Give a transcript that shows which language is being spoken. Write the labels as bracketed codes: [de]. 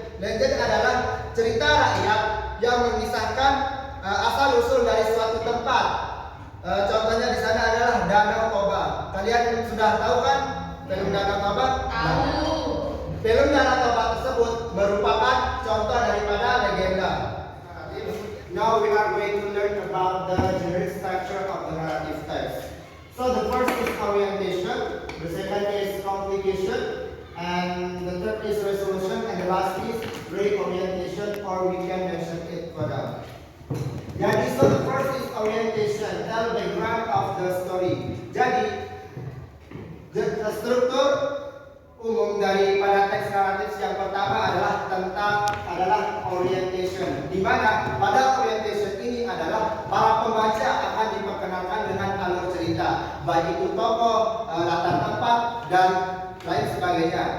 [id] Legend adalah cerita rakyat yang mengisahkan asal-usul dari suatu tempat. Contohnya di sana adalah Danau Toba. Kalian sudah tahu kan film Danau Toba? Tahu. Film Danau Toba tersebut merupakan contoh daripada legenda. [en] Now we are going to learn about the generic structure of the narrative text. So the first is orientation, the second is complication, and the third is resolution, and the last is reorientation, or we can mention it further. Jadi, so the first is orientation, tell the background of the story. [id] Jadi, struktur umum daripada teks naratif yang pertama adalah orientation, di mana pada orientation ini adalah para pembaca akan diperkenalkan dengan alur cerita, baik itu tokoh, latar tempat, dan lain sebagainya.